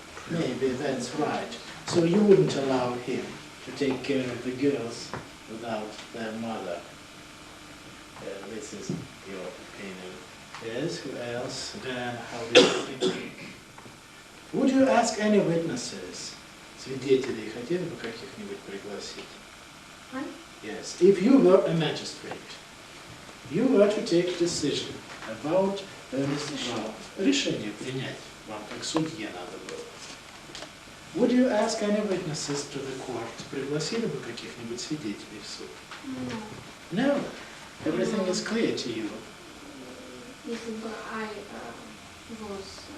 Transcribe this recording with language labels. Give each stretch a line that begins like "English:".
English: Maybe that's right. So you wouldn't allow him to take care of the girls without their mother. This is your opinion. Yes, who else? Dan, how do you think? Would you ask any witnesses?
Russian: Свидетелей хотели бы каких-нибудь пригласить?
English: Huh? Yes. If you were a magistrate, you were to take a decision about
Russian: решение принять. Вам как судье надо было.
English: Would you ask any witnesses to the court?
Russian: Пригласили бы каких-нибудь свидетелей в суд?
English: No. No. Everything is clear to you.
Russian: Если бы
English: I was